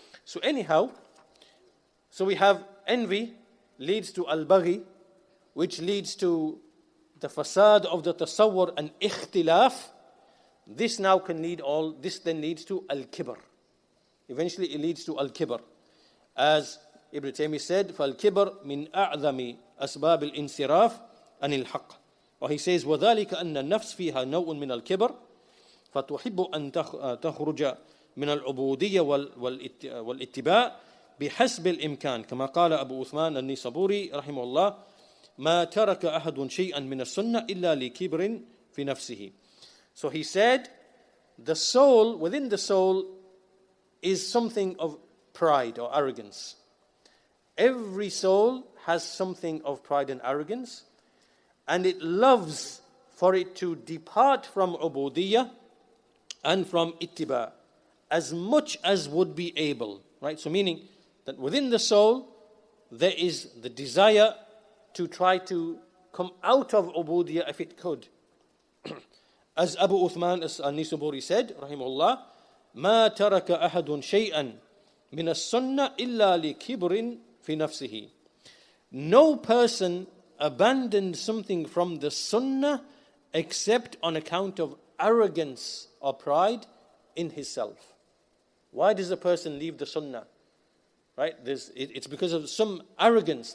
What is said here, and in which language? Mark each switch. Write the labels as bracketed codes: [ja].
[en] So anyhow, so we have envy leads to al-baghi, which leads to the fasad of the tasawwur and ikhtilaf, this now can lead this then leads to al-kibr. Eventually it leads to al-kibr. As Ibn Taymiyyah said, [ar] فَالْكِبْر مِنْ أَعْظَمِ أَسْبَابِ الْإِنْصِرَافِ عَنِ الْحَقِّ. [en] Or he says, [ar] وَذَلِكَ أَنَّ النَّفْسِ فِيهَا نَوْءٌ مِنَ الْكِبْر فَتُحِبُّ أَن تَخْرُجَ مِنَ الْعُبُودِيَّةِ وَالْإِتِّبَاعِ بحسب الإمكان كما قال أبو عثمان النيسابوري رحمه الله ما ترك أحد شيئا من السنة إلا لكبر في نفسه. [en] So he said, the soul, within the soul, is something of pride or arrogance. Every soul has something of pride and arrogance, and it loves for it to depart from ubudiyah and from ittiba as much as would be able. Right? So meaning that within the soul, there is the desire to try to come out of ubudiyah if it could. As Abu Uthman al-Nisaburi said, [ar] rahimahullah, ما ترك أحد شيئا من السنة إلا لكبر في نفسه. [en] No person abandoned something from the sunnah except on account of arrogance or pride in himself. Why does a person leave the sunnah? Right? It's because of some arrogance.